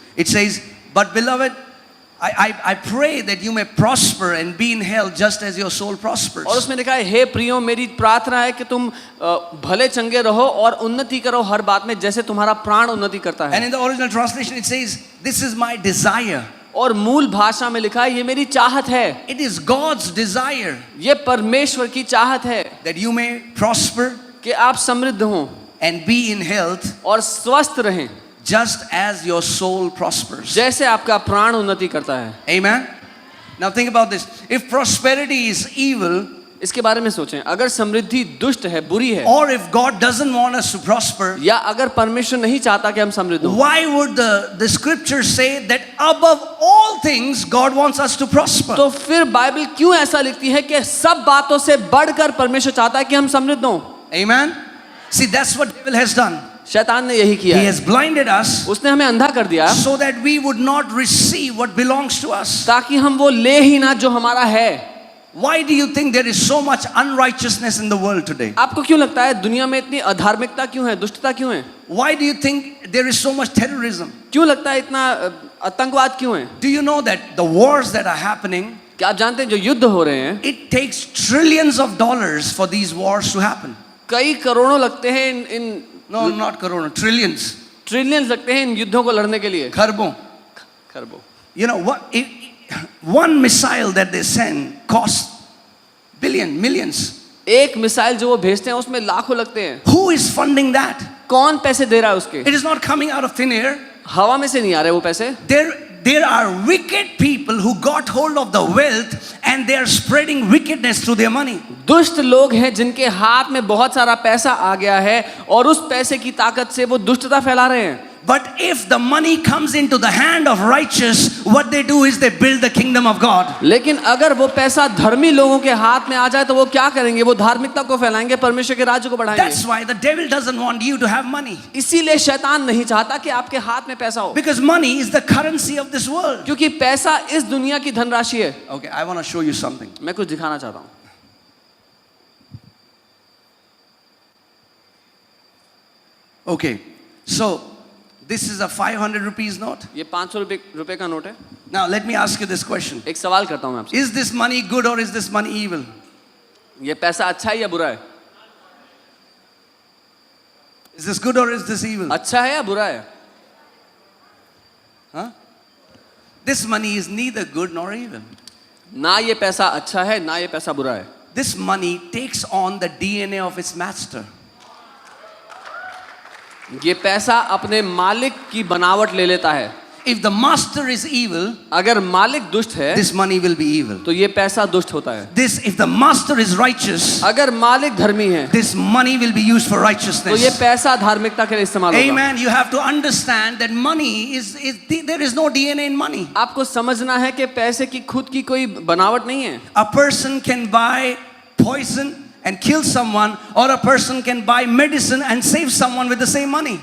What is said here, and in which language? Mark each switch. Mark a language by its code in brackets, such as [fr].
[en] It says, but beloved, I pray that you may prosper and be in health just as your soul prospers. [hi] और उसमें लिखा है हे प्रियो मेरी प्रार्थना है कि तुम भले चंगे रहो और उन्नति करो हर बात में जैसे तुम्हारा प्राण उन्नति करता है। [en] And in the original translation it says, this is my desire. [hi] और मूल भाषा में लिखा है ये मेरी चाहत है। [en] It is God's desire [hi] ये परमेश्वर की चाहत है [en] that you may prosper [hi] कि आप समृद्ध हों [en] and be in health [hi] और स्वस्थ रहें [en] just as your soul prospers. [hi] जैसे आपका प्राण उन्नति करता है। [en] Amen. Now think about this. If prosperity is evil, [hi] इसके बारे में सोचें, अगर समृद्धि दुष्ट है, बुरी है, [en] or if God doesn't want us to prosper, [hi] या अगर परमेश्वर नहीं चाहता कि हम समृद्ध हों, [en] why would the scriptures say that above all things God wants us to prosper? [hi] तो फिर बाइबल क्यों ऐसा लिखती है कि सब बातों से बढ़कर परमेश्वर चाहता है कि हम समृद्ध हों? [en] Amen. See, that's what devil has done. [hi] शैतान ने यही किया [en] He [hi] है, [en] has blinded us [hi] उसने हमें अंधा कर दिया [en] so that we would not receive what belongs to us. [hi] ताकि हम वो ले ही ना जो हमारा है। [en] Why do you think there is so much unrighteousness in the world today? [hi] आपको क्यों लगता है दुनिया में इतनी अधार्मिकता क्यों है, दुष्टता क्यों है? [en] Why do you think there is so much terrorism? [hi] क्यों लगता है इतना आतंकवाद क्यों है? [en] Do you know that the wars that are happening, [hi] क्या आप जानते हैं जो युद्ध हो रहे हैं, [en] it takes trillions of dollars for these wars to happen? [hi] कई करोड़ों लगते हैं इन [en] No, not corona, trillions. [hi] Trillions लगते हैं इन युद्धों को लड़ने के लिए, Kharbon. खरबों। [en] You know what? One missile that they send costs millions. [hi] एक मिसाइल जो वो भेजते हैं उसमें लाखों लगते हैं। [en] Who is funding that? [hi] कौन पैसे दे रहा है उसके? [en] It is not coming out of thin air. [hi] हवा में से नहीं आ रहे वो पैसे। [en] There are wicked people who got hold of the wealth and they are spreading wickedness through their money. [hi] दुष्ट लोग हैं जिनके हाथ में बहुत सारा पैसा आ गया है और उस पैसे की ताकत से वो दुष्टता फैला रहे हैं। [en] But if the money comes into the hand of righteous, what they do is they build the kingdom of God. [hi] लेकिन अगर वो पैसा धर्मी लोगों के हाथ में आ जाए तो वो क्या करेंगे? वो धार्मिकता को फैलाएंगे, परमेश्वर के राज्य को बढ़ाएंगे। [en] That's why the devil doesn't want you to have money. [hi] इसीलिए शैतान नहीं चाहता कि आपके हाथ में पैसा हो, [en] Because money is the currency of this world. [hi] क्योंकि पैसा इस दुनिया की धनराशि है। [en] Okay, I want to show you something. [hi] मैं कुछ दिखाना चाहता हूँ। [en] Okay, so this is a 500 rupees note. [hi] ये 500 रुपए का नोट है। [en] Now let me ask you this question. [hi] एक सवाल करता हूँ मैं आपसे, [en] Is this money good or is this money evil? [hi] ये पैसा अच्छा है या बुरा है? [en] Is this good or is this evil? [hi] अच्छा है या बुरा है? Huh? [en] This money is neither good nor evil. [hi] ना ये पैसा अच्छा है ना ये पैसा बुरा है। [en] This money takes on the DNA of its master. [hi] ये पैसा अपने मालिक की बनावट ले लेता है। [en] If the master is evil, [hi] अगर मालिक दुष्ट है [en] this money will be evil. [hi] तो ये पैसा दुष्ट होता है। [en] If the master is righteous, [hi] अगर मालिक धर्मी है [en] this money will be used for [hi] तो ये [en] righteousness. [hi] पैसा धार्मिकता के लिए इस्तेमाल होगा। [en] Amen. You have to understand that money there is no DNA in money. [hi] आपको समझना है कि पैसे की खुद की कोई बनावट नहीं है। [en] A person can buy poison and kill someone, or a person can buy medicine and save someone with the same money.